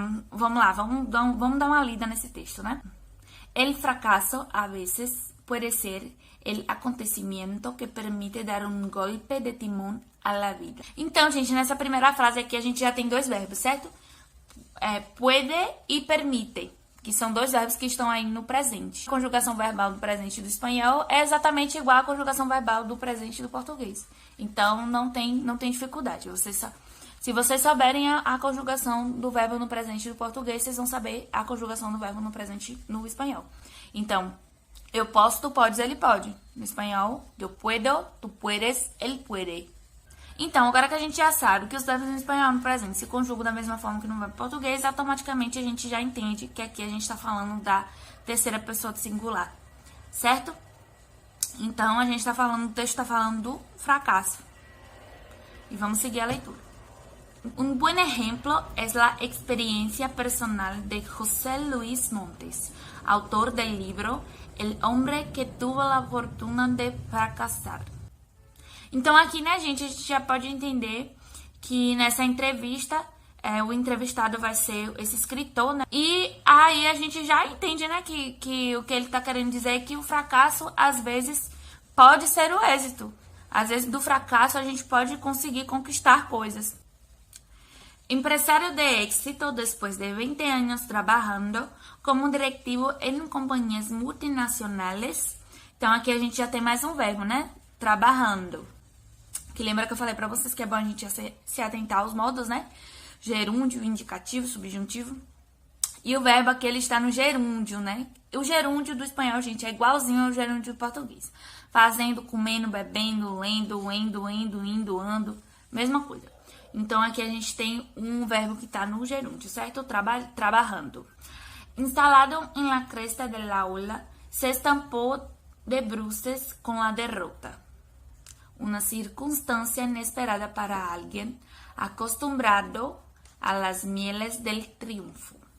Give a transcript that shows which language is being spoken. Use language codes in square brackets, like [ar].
[pt] Vamos lá, vamos dar uma lida nesse texto, né? [es] El fracaso a veces puede ser el acontecimiento que permite dar un golpe de timón a la vida. [pt] Então, gente, nessa primeira frase aqui a gente já tem dois verbos, certo? Puede e permite, que são dois verbos que estão aí no presente. A conjugação verbal do presente do espanhol é exatamente igual à conjugação verbal do presente do português. Então, não tem dificuldade. Se vocês souberem a conjugação do verbo no presente do português, vocês vão saber a conjugação do verbo no presente no espanhol. Então, eu posso, tu podes, ele pode. No espanhol, [es] eu puedo, tu puedes, ele puede. [pt] Então, agora que a gente já sabe que os verbos no espanhol no presente se conjugam da mesma forma que no verbo português, automaticamente a gente já entende que aqui a gente está falando da terceira pessoa do singular, certo? Então, o texto está falando do fracasso. E vamos seguir a leitura. [es] Un buen ejemplo es la experiencia personal de José Luis Montes, autor del libro El hombre que tuvo la fortuna de fracasar. [pt] Então aqui, né, gente, a gente já pode entender que nessa entrevista o entrevistado vai ser esse escritor, né? E aí a gente já entende, né, que o que ele tá querendo dizer é que o fracasso, às vezes, pode ser o êxito. Às vezes, do fracasso, a gente pode conseguir conquistar coisas. [es] Empresario de éxito después de 20 años trabajando como directivo [pt] em companhias multinacionais. Então, aqui a gente já tem mais um verbo, né? Trabalhando. Que lembra que eu falei pra vocês que é bom a gente se atentar aos modos, né? Gerúndio, indicativo, subjuntivo. E o verbo aqui, ele está no gerúndio, né? O gerúndio do espanhol, gente, é igualzinho ao gerúndio do português. Fazendo, comendo, bebendo, lendo, indo, ando. Mesma coisa. Então, aqui a gente tem um verbo que está no gerúndio, certo? Trabalhando. [es] Instalado en la cresta del aula, se estampó de bruces con la derrota. Una circunstancia inesperada para alguien acostumbrado a las mieles del triunfo.